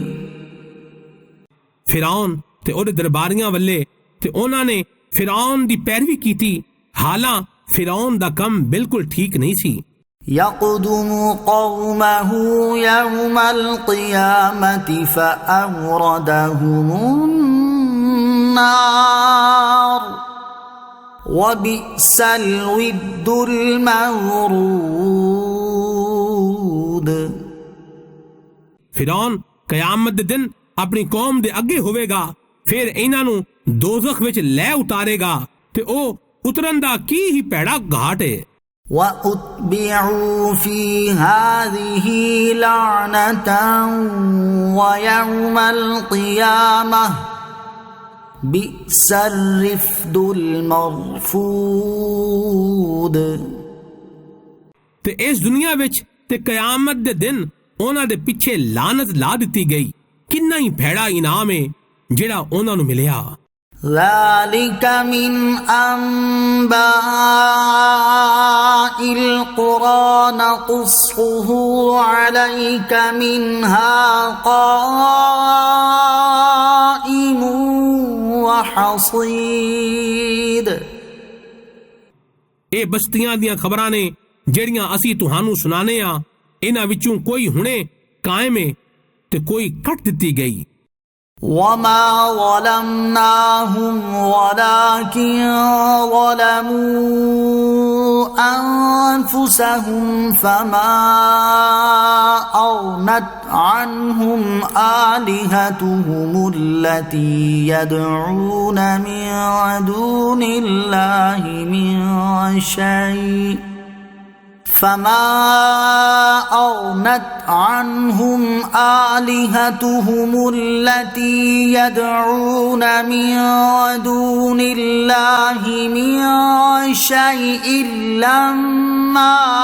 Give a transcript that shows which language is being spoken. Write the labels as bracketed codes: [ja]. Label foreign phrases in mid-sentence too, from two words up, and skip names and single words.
[pa] ਫਿਰੌਨ ਤੇ ਉਹਦੇ ਦਰਬਾਰੀਆਂ ਵੱਲੇ ਤੇ ਉਹਨਾਂ ਨੇ ਫਿਰੌਨ ਦੀ ਪੈਰਵੀ ਕੀਤੀ ਹਾਲਾਂ ਫਿਰੌਨ ਦਾ ਕੰਮ ਬਿਲਕੁਲ ਠੀਕ ਨਹੀਂ ਸੀ [ar] يقدم قومه يوم القيامة فأوردهم النار وبئس الود المورود [pa] ਫਿਰੌਨ ਕਿਆਮਤ ਦੇ ਦਿਨ ਆਪਣੀ ਕੌਮ ਦੇ ਅੱਗੇ ਹੋਵੇਗਾ ਫਿਰ ਇਹਨਾਂ ਨੂੰ ਦੋਜ਼ਖ ਵਿੱਚ ਲੈ ਉਤਾਰੇਗਾ ਤੇ ਉਹ ਉਤਰਨ ਦਾ ਕੀ ਹੀ ਭੈੜਾ ਘਾਟ ਹੈ [ar] وَأُتْبِعُوا فِي هَذِهِ لَعْنَةً وَيَوْمَ الْقِيَامَةِ بِئْسَ الرِّفْدُ الْمَرْفُودُ [pa] ਤੇ ਇਸ ਦੁਨੀਆ ਵਿੱਚ ਤੇ ਕਿਆਮਤ ਦੇ ਦਿਨ ਉਹਨਾਂ ਦੇ ਪਿੱਛੇ ਲਾਨਤ ਲਾ ਦਿੱਤੀ ਗਈ ਕਿੰਨਾ ਹੀ ਭੈੜਾ ਇਨਾਮ ਹੈ ਜਿਹੜਾ ਉਹਨਾਂ ਨੂੰ ਮਿਲਿਆ [ar] ذَلِكَ مِنْ أَنْبَاءِ الْقُرَى نَقُصُّهُ عَلَيْكَ مِنْهَا قَائِمٌ وَحَصِيدٌ [pa] ਇਹ ਬਸਤੀਆਂ ਦੀਆਂ ਖਬਰਾਂ ਨੇ ਜਿਹੜੀਆਂ ਅਸੀਂ ਤੁਹਾਨੂੰ ਸੁਣਾਣੇ ਆ ਇਹਨਾਂ ਵਿੱਚੋਂ ਕੋਈ ਹੁਣੇ ਕਾਇਮ ਹੈ ਤੇ ਕੋਈ ਕੱਟ ਦਿੱਤੀ ਗਈ [ar] وَمَا ظَلَمْنَاهُمْ وَلَكِنْ ظَلَمُوا أَنفُسَهُمْ فَمَا أَغْنَتْ عَنْهُمْ آلِهَتُهُمُ الَّتِي يَدْعُونَ مِن دُونِ اللَّهِ مِن شَيْءٍ فما أغنت عنهم آلهتهم التي يدعون من دون الله من شيء لما